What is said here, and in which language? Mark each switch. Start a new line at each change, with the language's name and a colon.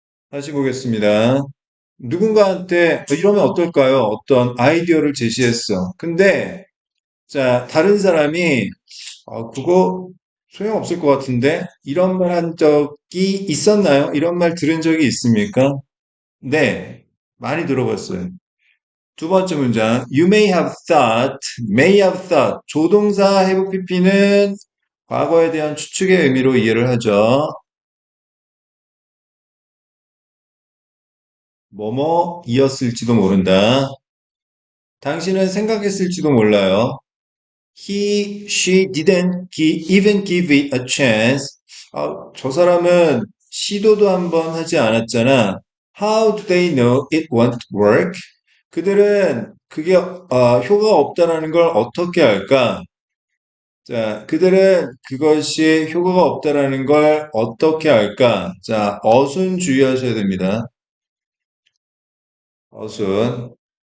Korean: 다시 보겠습니다. 누군가한테 이러면 어떨까요? 어떤 아이디어를 제시했어. 근데 자 다른 사람이 그거 소용없을 것 같은데? 이런 말 한 적이 있었나요? 이런 말 들은 적이 있습니까? 네, 많이 들어봤어요. 두 번째 문장,
English: you may have thought.
Korean: 조동사 have pp는 과거에 대한 추측의 의미로 이해를 하죠. 뭐뭐이었을지도 모른다. 당신은 생각했을지도 몰라요.
English: she didn't even give it a chance.
Korean: 저 사람은 시도도 한번 하지 않았잖아.
English: How do they know it won't work?
Korean: 그들은 그게 효과가 없다라는 걸 어떻게 알까? 자, 그들은 그것이 효과가 없다라는 걸 어떻게 알까? 자, 어순 주의하셔야 됩니다. 어순.